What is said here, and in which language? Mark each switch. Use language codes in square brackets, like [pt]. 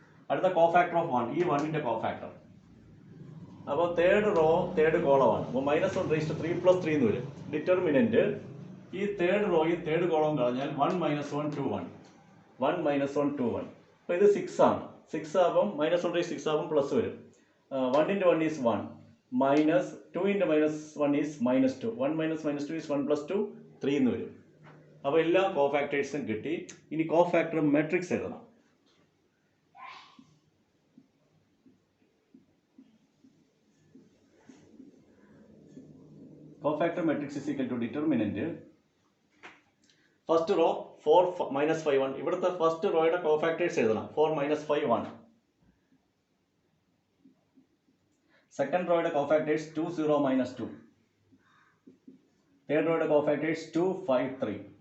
[ml] അടുത്ത cofactor of 1 ഈ 1 cofactor. അപ്പോൾ തേർഡ് റോ തേർഡ് കോളമാണ്. അപ്പോൾ -1 റേസ് ടു 3 + 3 എന്ന് വരും. ഡിറ്റർമിനന്റ് ഈ തേർഡ് റോയും തേർഡ് കോളവും കളഞ്ഞാൽ 1 - 1 2 1 1 - 1 2 1. അപ്പോൾ ഇത് 6 ആണ്. 6 ആകുമ്പോൾ -1 റേസ് 6 ആകുമ്പോൾ പ്ലസ് വരും. 1 × 1 is 1 -2 × -1 is -2 1 - -2 is 1 + 2 3 എന്ന് വരും. അപ്പോൾ എല്ലാ കോഫാക്ടേഴ്സും കിട്ടി. ഇനി കോഫാക്ടർ മാട്രിക്സ് എഴുതണം. [en] Cofactor matrix is equal to determinant first row 4 -5 1. [ml] ഇവിടുത്തെ ഫസ്റ്റ് റോയുടെ കോഫാക്ടേഴ്സ് എഴുതണം. 4 -5 1. Second റോയുടെ cofactors 2 0 -2. Third റോയുടെ cofactors 2 5 3.